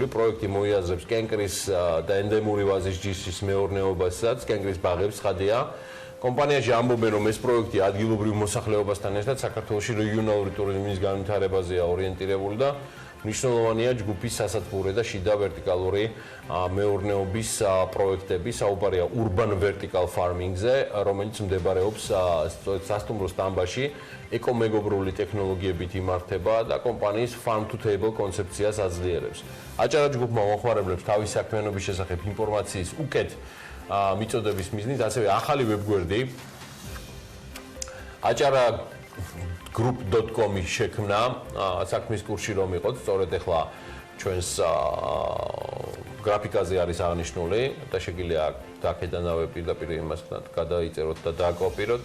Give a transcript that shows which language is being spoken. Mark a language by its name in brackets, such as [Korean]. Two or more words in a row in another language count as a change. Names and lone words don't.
[Georgian] პროექტი მოიაზრებს კენკრის და ენდემური ვაზის ჯიშის მეურნეობასაც, კენკრის ბაღებს ხადია. კომპანიაში ამბობენ რომ ეს პროექტი ადგილობრივ მოსახლეობასთან ერთად საქართველოში რეგიონალური ტურიზმის განვითარებაზეა ორიენტირებული და მნიშვნელოვანია ჯგუფის სასათბურე და შიდა ვერტიკალური მეურნეობის პროექტები. საუბარია [English] urban vertical farming- [Georgian] ზე, რომელიც მდებარეობს სასტუმროს სტამბაში, ეკომეგობრული ტექნოლოგიებით იმართება და კომპანიის [English] farm to table [Georgian] კონცეფციას აძლიერებს. აჭარა ჯგუფმა მოხმარებლებს თავის საქმიანობის შესახებ ინფორმაციის უკეთ მიწოდების მიზნით, ასევე ახალი ვებგვერდი აჭარა group.com-ის შექმნა საქმის კურსში რომ იყოთ, სწორედ ახლა ჩვენს გრაფიკაზე არის აღნიშნული და შეგვიძლია აქედანავე პირდაპირ იმასთან გადაიწეროთ და დააკოპიროთ.